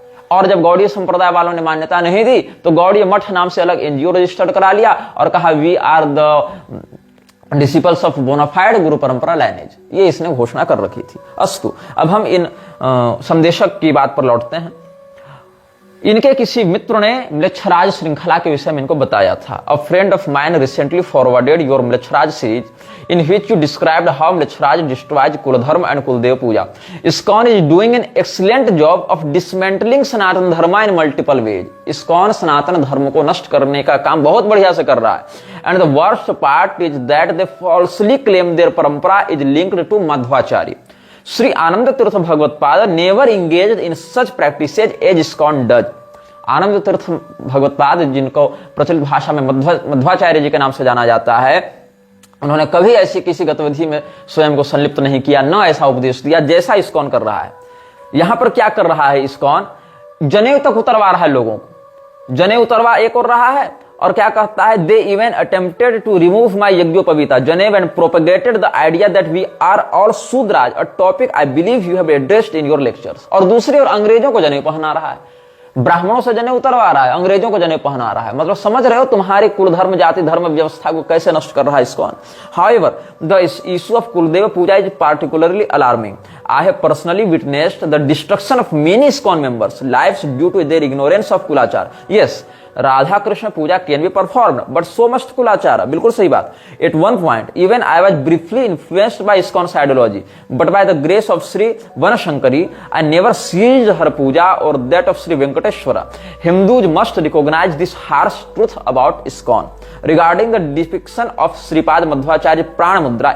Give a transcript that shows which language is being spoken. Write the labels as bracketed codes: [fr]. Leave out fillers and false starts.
[hi] और जब गौड़ीय संप्रदाय वालों ने मान्यता नहीं दी तो गौड़ीय मठ नाम से अलग एनजीओ रजिस्टर्ड करा लिया और कहा [en] we are the disciples of bona fide guru parampara lineage, [hi] ये इसने घोषणा कर रखी थी। अस्तु, अब हम इन संदेशक की बात पर लौटते हैं। इनके किसी मित्र ने म्लेच्छराज श्रृंखला के विषय में इनको बताया था। [en] A friend of mine recently forwarded your Mlechraj series in which you described how Mlechraj destroys Kuladharma and Kuldev Puja. ISKCON is doing an excellent job of dismantling Sanatan Dharma in multiple ways. [hi] ISKCON सनातन धर्म को नष्ट करने का काम बहुत बढ़िया से कर रहा है। [en] And the worst part is that they falsely claim their parampara is linked to Madhvacharya. Sri Ananda Tirtha Bhagavad never engaged in such practices as ISKCON does. [hi] आनंद तीर्थ भगवत्पाद, जिनको प्रचलित भाषा में मध्वाचार्य जी के नाम से जाना जाता है, उन्होंने कभी ऐसी किसी गतिविधि में स्वयं को संलिप्त नहीं किया, न ऐसा उपदेश दिया जैसा ISKCON कर रहा है। यहां पर क्या कर रहा है ISKCON? जनेऊ तक उतरवा रहा है लोगों को, जनेऊ उतरवा एक और रहा है और क्या कहता है? [en] They even attempted to remove my yajnopavita janeu and propagated the idea that we are all Shudras, a topic I believe you have addressed in your lectures. [hi] और दूसरी ओर अंग्रेजों को जनेऊ पहना रहा है, ब्राह्मणों से जनेऊ उतरवा रहा है, अंग्रेजों को जनेऊ पहना रहा है। मतलब समझ रहे हो तुम्हारी कुल धर्म जाति धर्म व्यवस्था को कैसे नष्ट कर रहा है ISKCON। [en] However, the issue of Kuldeva Puja is particularly alarming. I have personally witnessed the destruction of many ISKCON members' lives due to their ignorance of Kulachar. Yes, Radha Krishna puja can be performed but so must Kulachar. [hi] बिल्कुल सही बात। [en] At one point even I was briefly influenced by ISKCON's ideology but by the grace of Shri Vanashankari I never ceased her puja और that of Shri Venkateshwara. Hindus must recognise this harsh truth about ISKCON regarding the depiction of Shripad Madhvacharya prana mudra.